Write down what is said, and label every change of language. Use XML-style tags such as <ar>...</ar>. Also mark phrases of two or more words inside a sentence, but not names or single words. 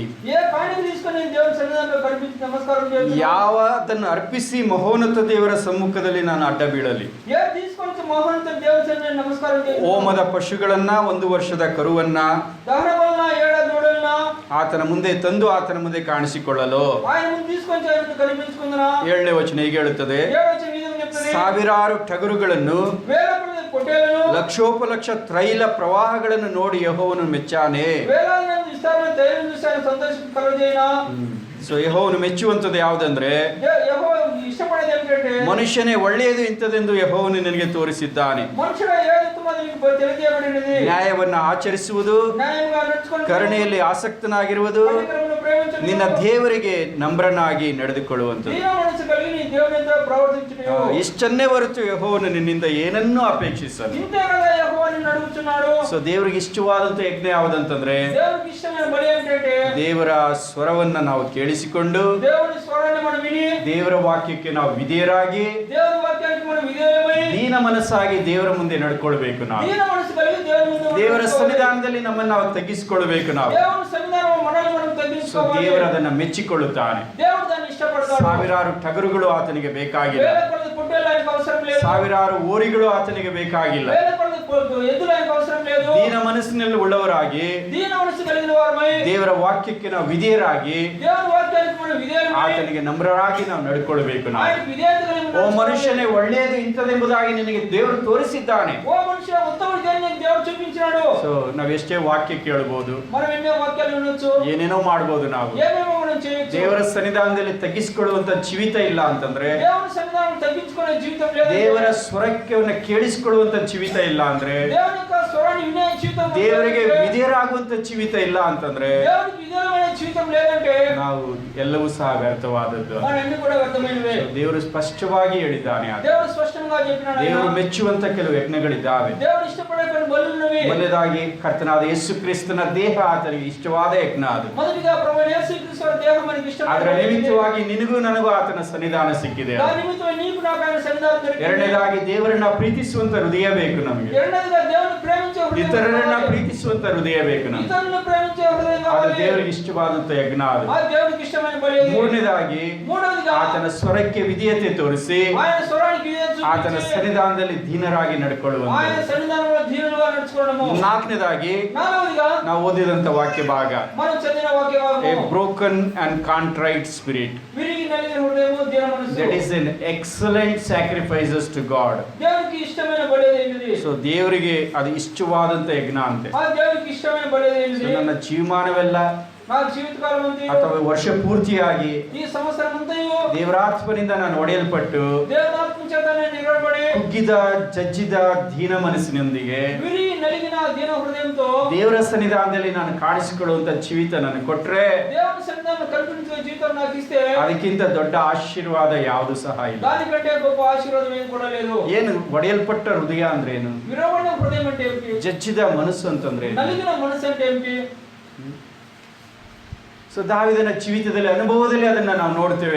<te>ఏ కాಣಿక తీసుకొని నేను దేవుని సన్నిధానంలో కనిపించి నమస్కారం చేస్తున్నాను.</te> <kn>ಯಾವದನ್ನು ಅರ್ಪಿಸಿ ಮಹೋನ್ನತ ದೇವರ ಸಮ್ಮುಖದಲ್ಲಿ ನಾನು ಅಡ್ಡ ಬೀಳಲಿ.</kn> <te>ఏ తీసుకొని మోహనంతో దేవుని సన్నిధానంలో నమస్కారం చేస్తున్నాను.</te> <kn>ಹೋಮದ ಪಶುಗಳನ್ನ 1 ವರ್ಷದ ಕರುವನ್ನ</kn> <te>దహన బలుల ఏడాది దూడలను</te> <kn>ಆತನ ಮುಂದೆ ತಂದು ಆತನ ಮುಂದೆ ಕಾಣಿಸಿಕೊಳ್ಳಲು.</kn> <te>ఆయన ముందు తీసుకొని ఆయనకు కనిపించుకుందునా.</te> <kn>7ನೇ ವಚನ ಹೀಗೆ ಹೇಳುತ್ತದೆ,</kn> <te>7వ వచనం ఈ విధంగా చెప్తుంది.</te> <kn>ಸಾವಿರಾರು ಟಗರುಗಳನ್ನು</kn> <te>వేల కొలది పొట్టేలను</te> <kn>ಲಕ್ಷೋಪಲಕ್ಷ ತ್ರೈಲ ಪ್ರವಾಹಗಳನ್ನು ನೋಡಿ ಯೆಹೋವನು ಮೆಚ್ಚಾನೆ.</kn> <te>వేలాది మంది విస్తారమైన తైలం చూసి ఆయన సంతోషం కలుగజేయనా.</te> <kn>ಸೊ ಯೆಹೋವನು ಮೆಚ್ಚುವಂಥದ್ದು ಯಾವುದಂದ್ರೆ,</kn> <te>యెహోవా ఇష్టపడేది ఏమిటంటే</te> <kn>ಮನುಷ್ಯನೇ ಒಳ್ಳೆಯದು ಇಂಥದೆಂದು ಯೆಹೋವನು ನಿನಗೆ ತೋರಿಸಿದ್ದಾನೆ.</kn> <te>మనుషుడు ఏది ఉత్తమది నీకు తెలియజేయబడినది.</te> <kn>ನ್ಯಾಯವನ್ನ ಆಚರಿಸುವುದು,</kn> <te>న్యాయంగా నడుచుకొని</te> <kn>ಕರುಣೆಯಲ್ಲಿ ಆಸಕ್ತನಾಗಿರುವುದು,</kn> <te>పవిత్రమును ప్రేమించుట,</te> <kn>ನಿನ್ನ ದೇವರಿಗೆ ನಮ್ರನಾಗಿ ನಡೆದುಕೊಳ್ಳುವಂಥದ್ದು.</kn> <te>దీన మనసు కలిగి నీ దేవునితో ప్రవర్తించుట.</te> <kn>ಇಷ್ಟನ್ನೇ ಹೊರತು ಯೆಹೋವನು ನಿನ್ನಿಂದ ಏನನ್ನೂ ಅಪೇಕ್ಷಿಸಲ್ಲ.</kn> <te>ఇంతే కదా యెహోవా నిన్ను అడుగుచున్నాడు.</te> <kn>ಸೊ ದೇವರಿಗೆ ಇಷ್ಟವಾದಂಥ ಯಜ್ಞ ಯಾವುದಂತಂದ್ರೆ,</kn> <te>దేవునికి ఇష్టమైన బలి ఏంటంటే</te> <kn>ದೇವರ ಸ್ವರವನ್ನ ನಾವು ಕೇಳಿಸಿಕೊಂಡು</kn> <te>దేవుని స్వరాన్ని మనం విని</te> <kn>ದೇವರ ವಾಕ್ಯಕ್ಕೆ ನಾವು ವಿಧೇಯರಾಗಿ</kn> <te>దేవుని వాక్యానికి మనం విధేయమై</te> <kn>ದೀನ ಮನಸ್ಸಾಗಿ ದೇವರ ಮುಂದೆ ನಡ್ಕೊಳ್ಬೇಕು. ನಾವು</kn> <te>దీన మనసు కలిగి దేవుని ముందు</te> <kn>ದೇವರ</kn> <te>నడుచుకోవాలి.</te> <kn>ಸನ್ನಿಧಾನದಲ್ಲಿ ನಮ್ಮನ್ನು ನಾವು ತಗ್ಗಿಸಿಕೊಳ್ಬೇಕು. ನಾವು</kn> <te>దేవుని సన్నిధానంలో మనల్ని మనం</te> <kn>ಸೊ</kn> <te>తగ్గించుకోవాలి.</te> <kn>ದೇವರು ಅದನ್ನ ಮೆಚ್ಚಿಕೊಳ್ಳುತ್ತಾನೆ.</kn> <te>దేవుడు దాన్ని ఇష్టపడతాడు.</te> <kn>ಸಾವಿರಾರು ಟಗರುಗಳು ಆತನಿಗೆ ಬೇಕಾಗಿಲ್ಲ,</kn> <te>వేల కొలది పొట్టేలు ఆయనకు అవసరం లేదు.</te> <kn>ಸಾವಿರಾರು ಓರಿಗಳು ಆತನಿಗೆ ಬೇಕಾಗಿಲ್ಲ.</kn> <te>వేల కొలది ఎద్దులు ఆయనకు అవసరం లేదు.</te> <kn>ದೀನ ಮನಸ್ಸಿನಲ್ಲಿ ಉಳ್ಳವರಾಗಿ</kn> <te>దీన మనసు కలిగిన వారమై</te> <kn>ದೇವರ ವಾಕ್ಯಕ್ಕೆ ನಾವು ವಿಧೇಯರಾಗಿ</kn> <te>దేవుని వాక్యానికి మనం విధేయమై</te> <kn>ಆತನಿಗೆ ನಮ್ರರಾಗಿ ನಾವು ನಡ್ಕೊಳ್ಬೇಕು. ನಾವು</kn> <te>ఆయనకు విధేయత కలిగి</te> <kn>ಓ</kn> <te>నడుచుకోవాలి.</te> <kn>ಮನುಷ್ಯನೇ ಒಳ್ಳೆಯದು ಇಂಥದೆಂಬುದಾಗಿ ನಿನಗೆ ದೇವರು ತೋರಿಸಿದ್ದಾನೆ.</kn> <te>ఓ మనిషి ఉత్తమ జ్ఞానాన్ని దేవుడు చూపించాడు.</te> <kn>ಸೊ ನಾವು ಎಷ್ಟೇ ವಾಕ್ಯ ಕೇಳಬಹುದು,</kn> <te>మనం ఎన్నో వాక్యాలు వినొచ్చు,</te> <kn>ಏನೇನೋ ಮಾಡಬಹುದು. ನಾವು</kn> <te>ఏమేమో మనం చేయొచ్చు.</te> <kn>ದೇವರ ಸನ್ನಿಧಾನದಲ್ಲಿ ತಗ್ಗಿಸಿಕೊಳ್ಳುವಂತ ಜೀವಿತ ಇಲ್ಲ ಅಂತಂದ್ರೆ,</kn> <te>దేవుని సన్నిధానం తగ్గించుకునే జీవితం లేదు.</te> <kn>ದೇವರ ಸ್ವರಕ್ಕೆ ಕೇಳಿಸಿಕೊಳ್ಳುವಂತ ಜೀವಿತ ಇಲ್ಲ ಅಂದ್ರೆ</kn> <te>దేవుని యొక్క స్వరం జీవితం</te> <kn>ದೇವರಿಗೆ ವಿಧೇಯರಾಗುವಂತ ಜೀವಿತ ಇಲ್ಲ ಅಂತಂದ್ರೆ</kn> <te>దేవునికి విధేయమైన జీవితం లేదంటే</te> <kn>ನಾವು ಎಲ್ಲವೂ ಸಹ ವ್ಯರ್ಥವಾದದ್ದು.</kn> <te>మనన్నీ కూడా వ్యర్థమైనవే.</te> <kn>ದೇವರು ಸ್ಪಷ್ಟವಾಗಿ ಹೇಳಿದ್ದಾನೆ.</kn> <te>దేవుడు స్పష్టంగా చెప్పినాడు.</te> <kn>ದೇವರು ಮೆಚ್ಚುವಂತ ಕೆಲವು ಯಜ್ಞಗಳಿದ್ದಾವೆ.</kn> <te>దేవుడు ఇష్టపడే కొన్ని బలులున్నవి.</te> <kn>ಮೊದಲಾಗಿ ಕರ್ತನಾದ ಯೇಸು ಕ್ರಿಸ್ತನ ದೇಹ ಆತನಿಗೆ ಇಷ್ಟವಾದ ಯಜ್ಞ ಅದು.</kn> <te>మొదటిగా ప్రభువైన యేసుక్రీస్తు దేహం మనకి ఇష్టమైన</te> <kn>ಅದರ ನಿಮಿತ್ತವಾಗಿ ನಿನಗೂ ನನಗೂ ಆತನ ಸನ್ನಿಧಾನ ಸಿಕ್ಕಿದೆ.</kn> <te>దాని నిమిత్తమై నీకు నాకు ఆయన సన్నిధానం దొరికింది.</te> <kn>ಎರಡನೇದಾಗಿ ದೇವರನ್ನ ಪ್ರೀತಿಸುವಂತ ಹೃದಯ ಬೇಕು ನಮಗೆ.</kn> <te>ಎರಡನೇదిగా దేవుని ప్రేమించే హృదయం.</te> <kn>ಇತರರನ್ನ ಪ್ರೀತಿಸುವಂತ ಹೃದಯ ಬೇಕು ನಮಗೆ.</kn> <te>ఇతరులను ప్రేమించే హృదయం</te> <kn>ಅದು</kn> <te>కావాలి.</te> <kn>ದೇವರಿಗೆ ಇಷ್ಟವಾದಂತ ಯಜ್ಞ ಅದು.</kn> <te>ఆ దేవునికి ఇష్టమైన బలి.</te> <kn>ಮೂರನೇದಾಗಿ ಆತನ ಸ್ವರಕ್ಕೆ ವಿಧೇಯತೆ ತೋರಿಸಿ</kn> <te>ఆయన స్వరానికి విధేయత చూపించి</te> <kn>ಆತನ ಸನ್ನಿಧಾನದಲ್ಲಿ ದೀನರಾಗಿ ನಡ್ಕೊಳ್ಳುವಂತ.</kn> <te>ఆయన సన్నిధానంలో దీనులుగా నడుచుకోవడము.</te> <kn>ನಾಲ್ಕನೇದಾಗಿ</kn> <te>నాలుగవదిగా</te> <kn>ನಾವು ಓದಿದಂತ ವಾಕ್ಯ ಭಾಗ</kn> <te>మనం చదివిన వాక్య భాగము</te> <en>a broken and contrite spirit.</en> <te>విరిగి నలిగిన హృదయము దీన మనస్సు.</te> <en>That is an excellent sacrifices to God.</en> <te>దేవునికి ఇష్టమైన బలి ఏమిది?</te> <kn>ಸೊ ದೇವರಿಗೆ ಅದು ಇಷ್ಟವಾದಂತ ಯಜ್ಞ ಅಂತೆ.</kn> <te>ఆ దేవునికి ఇష్టమైన బలి ఏమిది?</te> <kn>So ನನ್ನ ಜೀವಮಾನವೆಲ್ಲ</kn> <te>నా జీవితకాలం అంతయు</te> <kn>ಅಥವಾ ವರ್ಷ ಪೂರ್ತಿಯಾಗಿ</kn> <te>ఈ సంవత్సరం అంతయు</te> <kn>ದೇವರಾತ್ಮನಿಂದ ನಾನು ಒಡೆಯಲ್ಪಟ್ಟು</kn> <te>దేవునాత్మ చేత నేను నిలబడి</te> <kn>ಕುಗ್ಗಿದ ಜಜ್ಜಿದ ದೀನ ಮನಸ್ಸಿನೊಂದಿಗೆ</kn> <te>విరిగి నలిగిన దీన హృదయంతో</te> <kn>ದೇವರ ಸನ್ನಿಧಾನದಲ್ಲಿ ನಾನು ಕಾಣಿಸಿಕೊಳ್ಳುವಂತ ಜೀವಿತ ನನಗೆ ಕೊಟ್ರೆ</kn> <te>దేవుని సన్నిధానంలో కల్పించే జీవితం నాకు ఇస్తే</te> <kn>ಅದಕ್ಕಿಂತ ದೊಡ್ಡ ಆಶೀರ್ವಾದ ಯಾವುದು ಸಹ ಇಲ್ಲ.</kn> <te>దానికంటే గొప్ప ఆశీర్వాదం ఏది కూడా లేదు.</te> <kn>ಏನು ಒಡೆಯಲ್ಪಟ್ಟ ಹೃದಯ ಅಂದ್ರೆ ಏನು?</kn> <te>విరవబడిన హృదయం అంటే ఏమిటి?</te> <kn>ಜಜ್ಜಿದ ಮನಸ್ಸು ಅಂತಂದ್ರೆ ಏನು?</kn> <te>నలిగిన మనసు అంటే ఏమిటి?</te> <kn>ಸೊ ದಾವಿದನ ಜೀವಿತದಲ್ಲಿ ಅನುಭವದಲ್ಲಿ ಅದನ್ನ ನಾವು ನೋಡ್ತೇವೆ.</kn>